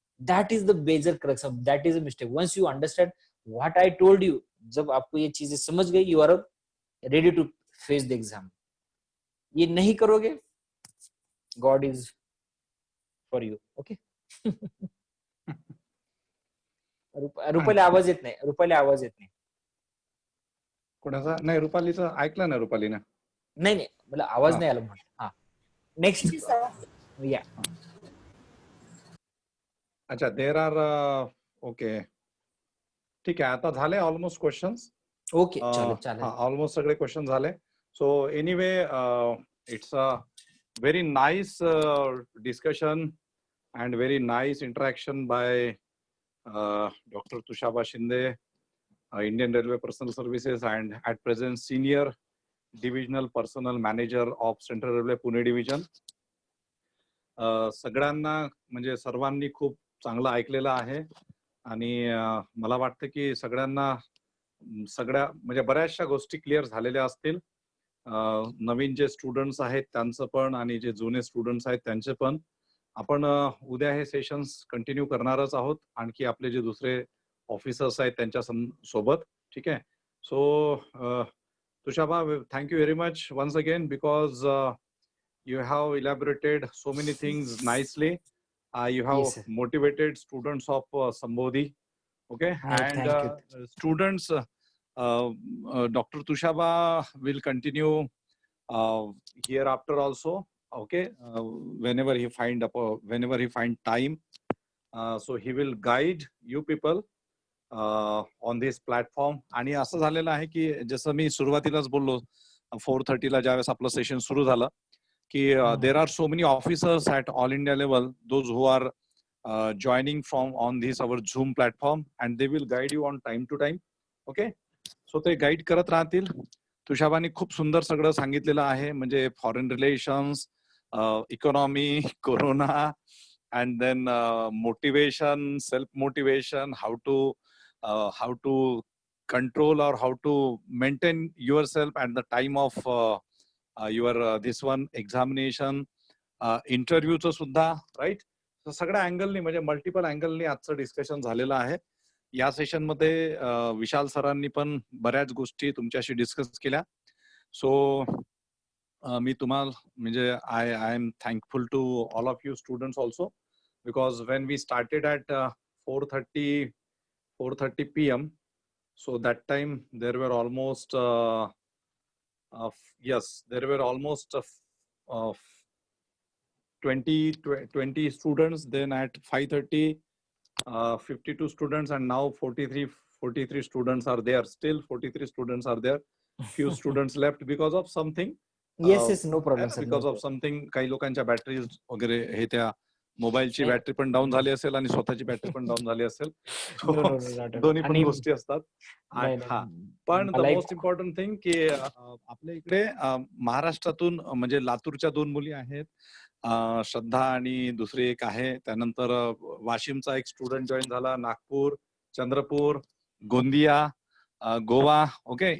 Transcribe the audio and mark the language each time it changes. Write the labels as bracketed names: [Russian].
[English] That is the major crux of, that is a mistake. Once you understand what I told you, [Hindi] जब आपको ये चीजें समझ गई, [English] You are ready to face the exam. [Hindi] ये नहीं करोगे, [English] God is for you. Okay. [Marathi] Rupali आवाज येत नाही, रुपाली आवाज येत नाही. कोणाचा नाही, रुपालीचं ऐकलं ना रुपालीनं. नाही नाही, मला आवाज हा. नाही आला म्हटलं. हा, नेक्स्ट. या. [English] अच्छा, there are okay, [Marathi] ठीक आहे. आता झाले ऑलमोस्ट क्वेश्चन्स. ओके, चालेल चालेल. ऑलमोस्ट सगळे क्वेश्चन झाले. [English] So anyway, it's a very nice discussion and very nice interaction by Dr. Tushaba Shinde, Indian Railway Personal Services, and at present Senior Divisional Personnel Manager of Central Railway Pune Division. [Marathi] सगळ्यांना म्हणजे सर्वांनी खूप चांगलं ऐकलेलं आहे आणि मला वाटतं की सगळ्यांना सगळ्या म्हणजे बऱ्याचशा गोष्टी क्लिअर झालेल्या असतील. नवीन जे स्टुडंट्स आहेत त्यांचं पण आणि जे जुने स्टुडंट्स आहेत त्यांचे पण. आपण उद्या हे सेशन्स कंटिन्यू करणारच आहोत, आणखी आपले जे दुसरे ऑफिसर्स आहेत त्यांच्या सोबत. ठीक आहे. [English] So Tushaba, thank you very much once again because you have elaborated so many things nicely. You have Yes, sir. motivated students of Sambodhi. Okay. And thank you. Students, Dr. Tushaba will continue hereafter also. Okay. Whenever he find time, so he will guide you people on this platform. [Marathi] आणि असं झालेलं आहे की जसं मी सुरुवातीलाच बोललो 4:30 ला ज्यावेळेस आपलं सेशन सुरू झालं की [English] there are so many officers at all India level, those who are joining from on this our Zoom platform, and they will guide you on time to time. Okay. [Marathi] So ते guide करत राहतील. तुषाबानी खूप सुंदर सगळं सांगितलेलं आहे, म्हणजे [English] foreign relations, economy, corona, and then motivation, self motivation, how to control or how to maintain yourself at the time of your this one examination, [Marathi] इंटरव्ह्यूचं सुद्धा, [English] Right. [Marathi] सगळ्या अँगलनी म्हणजे मल्टिपल अँगलनी आजचं डिस्कशन झालेलं आहे. या सेशन मध्ये विशाल सरांनी पण बऱ्याच गोष्टी तुमच्याशी डिस्कस केल्या. सो मी तुम्हाला म्हणजे [English] I am thankful to all of you students also, because when we started at 4:30 PM, so that time there were almost there were almost 20 students. Then at 5:30 52 students, and now 43 students are there. Still 43 students are there. Few students left because of something. Yes, no problem, sir. Because of something, [Marathi] काही लोकांच्या batteries वगैरे हे त्या मोबाईलची battery पण down झाली असेल आणि स्वतःची बॅटरी पण डाऊन झाली असेल. दोन्ही पण गोष्टी असतात. हा, पण [English] the most important thing [Marathi] की आपल्या इकडे महाराष्ट्रातून म्हणजे लातूरच्या 2 मुली आहेत, श्रद्धा आणि दुसरी एक आहे. त्यानंतर वाशिमचा एक स्टुडंट जॉईन झाला, नागपूर, चंद्रपूर, गोंदिया, गोवा. ओके.